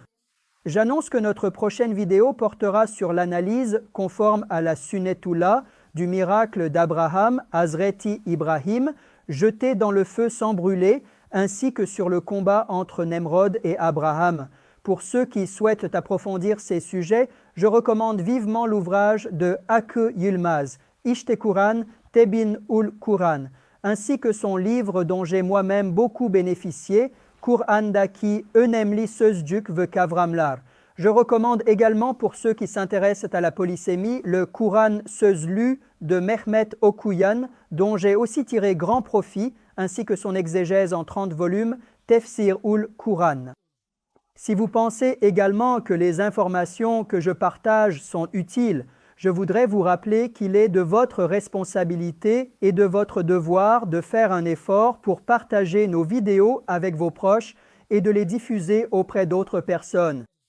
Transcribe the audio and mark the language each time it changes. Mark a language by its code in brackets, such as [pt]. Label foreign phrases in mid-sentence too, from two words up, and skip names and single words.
[fr] J'annonce que notre prochaine vidéo portera sur l'analyse, conforme à la Sunnetullah, du miracle d'Abraham, Hazreti Ibrahim, jeté dans le feu sans brûler, ainsi que sur le combat entre Nemrod et Abraham. Pour ceux qui souhaitent approfondir ces sujets, je recommande vivement l'ouvrage de Hakkı Yılmaz, İşte Kur'an, Tebin ul Kur'an, ainsi que son livre dont j'ai moi-même beaucoup bénéficié, Kur'an'daki önemli sözcük ve kavramlar. Je recommande également pour ceux qui s'intéressent à la polysémie le Kur'an sözlü de Mehmet Okuyan, dont j'ai aussi tiré grand profit, ainsi que son exégèse en 30 volumes, Tefsir ul Kur'an. Si vous pensez également que les informations que je partage sont utiles, je voudrais vous rappeler qu'il est de votre responsabilité et de votre devoir de faire un effort pour partager nos vidéos avec vos proches et de les diffuser auprès d'autres personnes.